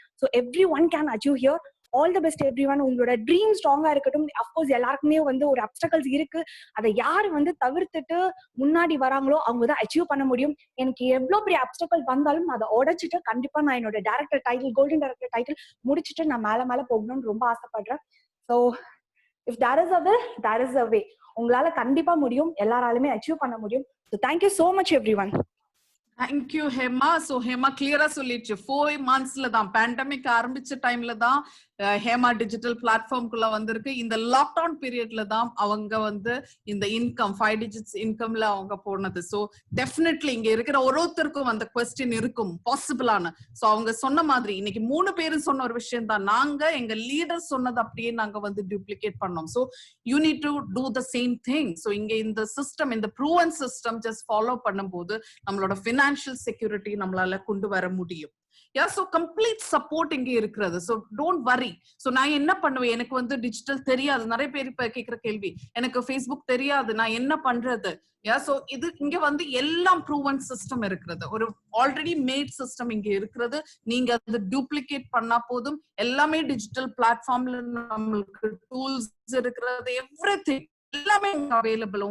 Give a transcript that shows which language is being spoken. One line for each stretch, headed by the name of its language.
English: So every one can achieve here. All the best every one.
Tamil: உங்களோட dream ஸ்ட்ராங்கா இருக்கட்டும். Of course எல்லாருக்குமே வந்து ஒரு அப்டக்கல்ஸ் இருக்கு. அதை யாரு வந்து தவிர்த்துட்டு முன்னாடி வராங்களோ அவங்க தான் அச்சீவ் பண்ண முடியும். எனக்கு எவ்வளவு பெரிய அப்டக்கல் வந்தாலும் அதை உடைச்சிட்டு கண்டிப்பா நான் என்னோட director title, golden director title முடிச்சுட்டு நான் மேல போகணும்னு ரொம்ப ஆசைப்படுறேன்.
English: So if there is a will, there is a way.
Tamil: உங்களால கண்டிப்பா முடியும், எல்லாராலுமே அச்சீவ் பண்ண முடியும்.
English: So thank you so much everyone. Thank you Hema.
Tamil: So Hema கிளியரா சொல்லிடுச்சு. 4 monthsல தான் பேண்டமிக் ஆரம்பிச்ச டைம்ல தான் ஹேமா டிஜிட்டல் பிளாட்ஃபார்ம்குள்ள வந்திருக்கு. இந்த லாக்டவுன் பீரியட்ல தான் அவங்க வந்து இந்த இன்கம் 5 digits இன்கம்ல அவங்க போனது. சோ டெஃபினெட்லி இங்க இருக்கிற ஒருத்தருக்கும் அந்த கொஸ்டின் இருக்கும் பாசிபிளான. சோ அவங்க சொன்ன மாதிரி இன்னைக்கு 3 பேரும் சொன்ன ஒரு விஷயம் தான், நாங்க எங்க லீடர் சொன்னது அப்படியே நாங்க வந்து டூப்ளிகேட் பண்ணோம். So
English: You need to do the same thing.
Tamil: So இங்க இந்த சிஸ்டம், இந்த ப்ரூவன் சிஸ்டம் ஜஸ்ட் ஃபாலோ பண்ணும்போது நம்மளோட ஃபினான்ஷியல் செக்யூரிட்டி நம்மளால கொண்டு வர முடியும்.
English: Yeah, so complete support இங்க இருக்கிறது. So don't worry.
Tamil: So நான் என்ன பண்ணுவேன், எனக்கு வந்து டிஜிட்டல் தெரியாது. நிறைய பேர் இப்ப கேக்குற கேள்வி, எனக்கு Facebook தெரியாது, நான் என்ன பண்றது? Yeah, so இது இங்க வந்து எல்லாம் ப்ரூவன் சிஸ்டம் இருக்கிறது. ஒரு ஆல்ரெடி மேட் சிஸ்டம் இங்க இருக்கிறது. நீங்க அது டூப்ளிகேட் பண்ணா போதும். எல்லாமே டிஜிட்டல் பிளாட்ஃபார்ம்ல நம்மளுக்கு டூல்ஸ் இருக்கிறது, எவ்ரிதிங் எல்லாமே அவைலபிள்.